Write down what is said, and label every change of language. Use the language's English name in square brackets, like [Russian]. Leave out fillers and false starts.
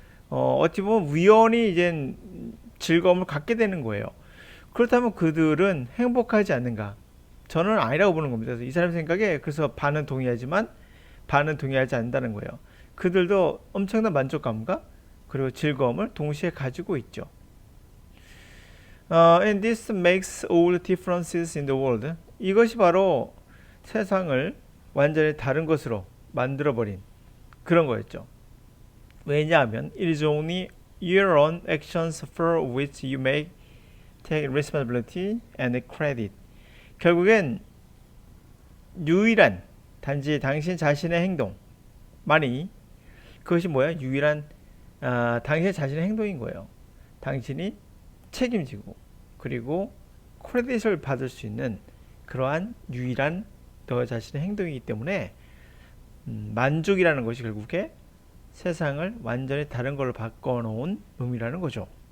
[Korean] 어찌 보면 우연히 이제 즐거움을 갖게 되는 거예요. 그렇다면 그들은 행복하지 않는가? 저는 아니라고 보는 겁니다. 그래서 이 사람 생각에 그래서 반은 동의하지만 반은 동의하지 않는다는 거예요. 그들도 엄청난 만족감과 그리고 즐거움을 동시에 가지고 있죠. [English] And this makes all the differences in the world. [Korean] 이것이 바로 세상을 완전히 다른 것으로 만들어버린 그런 거였죠. 왜냐하면 [English] it is only your own actions for which you may take responsibility and credit. [Korean] 결국엔 유일한 단지 당신 자신의 행동만이 그것이 뭐야? 유일한 당신 자신의 행동인 거예요. 당신이 책임지고 그리고 크레딧을 받을 수 있는 그러한 유일한 너 자신의 행동이기 때문에 만족이라는 것이 결국에 세상을 완전히 다른 걸로 바꿔놓은 의미라는 거죠.